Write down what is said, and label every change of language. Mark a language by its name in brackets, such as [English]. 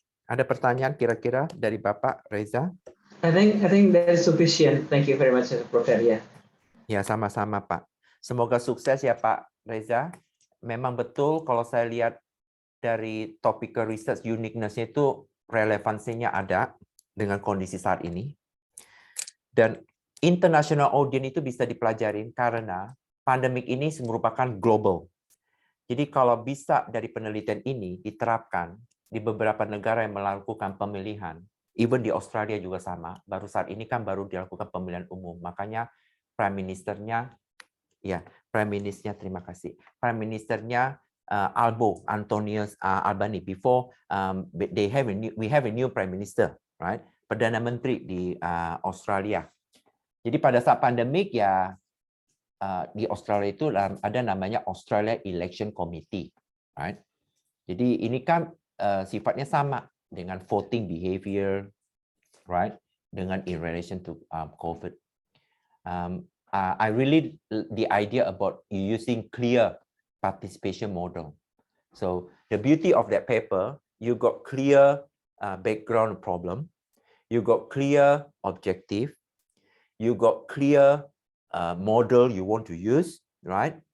[Indonesian] Ada pertanyaan kira-kira dari Bapak Reza? [English] I think that is sufficient. Thank you very much, Prof. Arya. [Indonesian] Ya, sama-sama Pak. Semoga sukses ya Pak Reza. Memang betul kalau saya lihat dari topical research uniqueness-nya itu relevansinya ada dengan kondisi saat ini. Dan international audience itu bisa dipelajarin karena pandemik ini merupakan global. Jadi kalau bisa dari penelitian ini diterapkan di beberapa negara yang melakukan pemilihan, even di Australia juga sama, baru saat ini kan baru dilakukan pemilihan umum. Makanya Prime Ministernya, terima kasih. Prime Ministernya Antonius Albani. [English] Before we have a new Prime Minister, right? [Indonesian] Perdana Menteri di Australia. Jadi pada saat pandemik ya di Australia itu ada namanya Australia Election Committee, right? Jadi ini kan sifatnya sama dengan voting behavior, right? [English] Dengan in relation to COVID. I really the idea about using clear participation model. So the beauty of that paper, you got clear background problem, you got clear objective, you got clear model you want to use, right?